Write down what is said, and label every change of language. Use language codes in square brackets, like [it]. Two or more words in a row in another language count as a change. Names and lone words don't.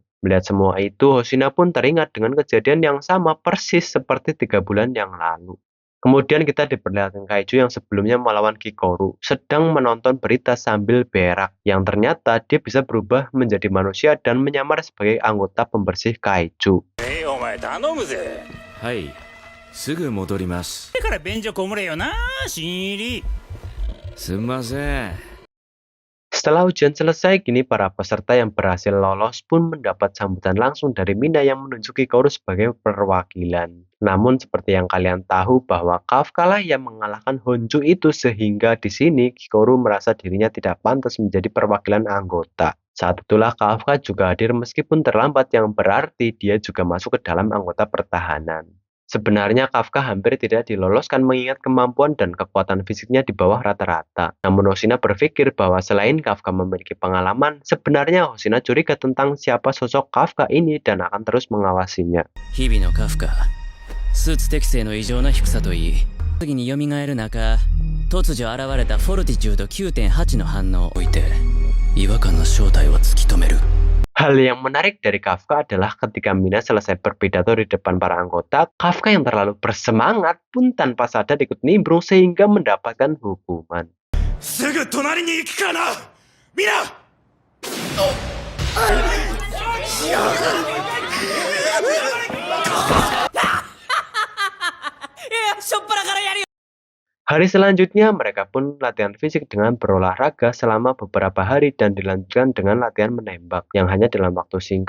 [id] Melihat semua itu, Hoshina pun teringat dengan kejadian yang sama persis seperti 3 bulan yang lalu. Kemudian kita diperlihatkan kaiju yang sebelumnya melawan Hikaru, sedang menonton berita sambil berak, yang ternyata dia bisa berubah menjadi manusia dan menyamar sebagai anggota pembersih kaiju. [ja] Hai, すぐ戻ります。だから便所こもれよな、新入り。すんません。 [id] Setelah ujian selesai, kini para peserta yang berhasil lolos pun mendapat sambutan langsung dari Mina yang menunjuk Hikaru sebagai perwakilan. Namun seperti yang kalian tahu bahwa Kafka lah yang mengalahkan Honju itu, sehingga di sini Hikaru merasa dirinya tidak pantas menjadi perwakilan anggota. Saat itulah Kafka juga hadir meskipun terlambat, yang berarti dia juga masuk ke dalam anggota pertahanan. Sebenarnya Kafka hampir tidak diloloskan mengingat kemampuan dan kekuatan fisiknya di bawah rata-rata. Namun Hoshina berpikir bahwa selain Kafka memiliki pengalaman, sebenarnya Hoshina curiga tentang siapa sosok Kafka ini dan akan terus mengawasinya. [ja] 日々のカフカ、スーツ適正の異常な低さといい、次に蘇る中、突如現れたフォルティチュード 9.8 の反応を置いて、違和感の正体を突き止める。 [id] Hal yang menarik dari Kafka adalah ketika Mina selesai berpidato di depan para anggota, Kafka yang terlalu bersemangat pun tanpa sadar ikut nimbrung sehingga mendapatkan hukuman. [ja] すぐ隣に行くからな、みんな。 [id] Hari selanjutnya mereka pun latihan fisik dengan berolahraga selama beberapa hari dan dilanjutkan dengan latihan menembak yang hanya dalam waktu singkat.